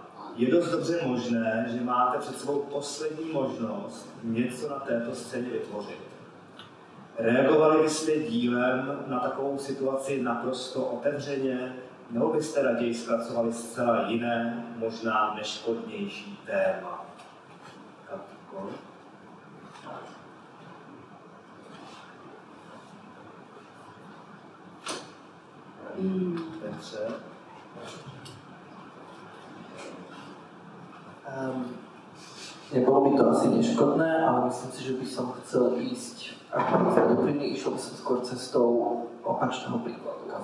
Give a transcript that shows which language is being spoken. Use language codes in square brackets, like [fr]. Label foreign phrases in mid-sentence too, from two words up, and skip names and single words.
[cs] Je dost dobře možné, že máte před sebou poslední možnost něco na této scéně vytvořit. Reagovali byste dílem na takovou situaci naprosto otevřeně, nebo byste raději zpracovali zcela jiné, možná neškodnější téma? Katko? Petře? [sk] Nebolo by to asi neškodné, ale myslím si, že by som chcel ísť, ako minister doplní, išiel by som skôr cestou opačného príkladu.